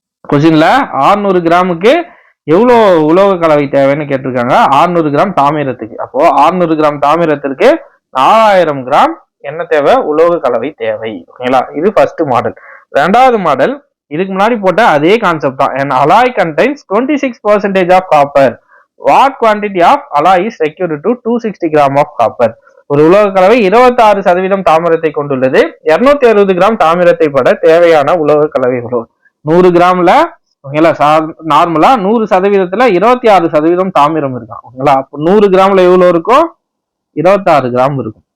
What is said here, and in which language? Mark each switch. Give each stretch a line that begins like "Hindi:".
Tamil: கொஸ்டின்ல 600 கிராமுக்கு எவ்வளவு உலோக கலவை தேவைன்னு கேட்டிருக்காங்க, 600 கிராம் தாமிரத்துக்கு. அப்போ 600 கிராம் தாமிரத்திற்கு 4000 கிராம் என்ன தேவை, உலோக கலவை தேவை. ஓகேங்களா, இது ஃபர்ஸ்ட் மாடல். ரெண்டாவது மாடல் இதுக்கு முன்னாடி போட்ட அதே கான்செப்ட் தான்.
English: an alloy contains 26% of copper, what quantity of alloy is required to 260 gram of copper.
Tamil: ஒரு உலோக கலவை 26% தாமிரத்தை கொண்டுள்ளது, 260 கிராம் தாமிரத்தை பட தேவையான உலோக கலவை எவ்வளவு? 100 கிராம்ல ஓகேங்களா, நார்மலா 100%த்துல 26% தாமிரம் இருக்கான். ஓகேங்களா, அப்போ 100 கிராம்ல எவ்வளவு இருக்கும், 26 கிராம் இருக்கும்.